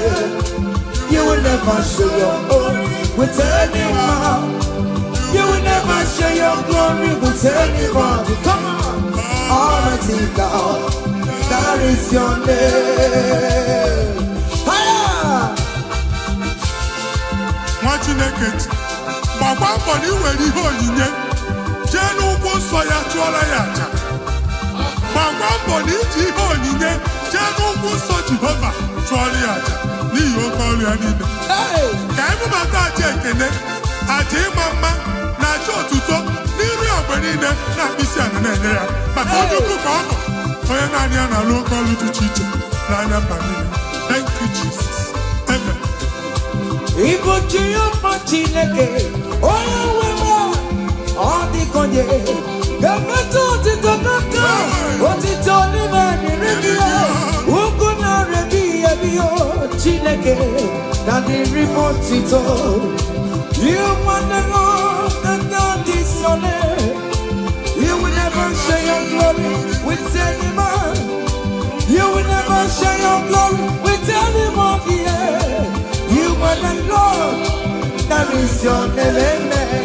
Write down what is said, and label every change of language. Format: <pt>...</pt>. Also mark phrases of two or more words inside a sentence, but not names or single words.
<en>You will never share your glory. with anyone. You will never share your glory with anyone. Come on, Almighty God, that is your name. Higher.</en> <ig>Chineke gbagba mbọ na iwere ihe onyinye jee n'ugwu nsọ ya chụọrọ ya aja. Gbagba mbọ na iji ihe onyinye jee n'ugwu nsọ Jehova chụọrọ ya aja n'ihi oke ọrụ ya niile. Ka ebubata aja ekene, aja ịma mma na aja otuto n'iru ya mgbe niile na mkpịsị ala na-enye ya maka onye ukwu ka ọ bụ onye naanị ya na-alụ oke ọrụ dị iche iche n'anya mba niile.</ig> <en>Thank you, Jesus. Amen.</en> <ig>Ibu Jehova Chineke, onye nwe m, ọ dịka onye ga-emetụ otito n'aka, otito n'ime dịrị gị ya, ugwu na-arị ebighị ebi Chineke na dịrị m otito.</ig> <en>You want the Lord and not this your name. You will never share your glory with any man. You will never share your glory with anybody. You are the Lord, that is your name, amen.</en>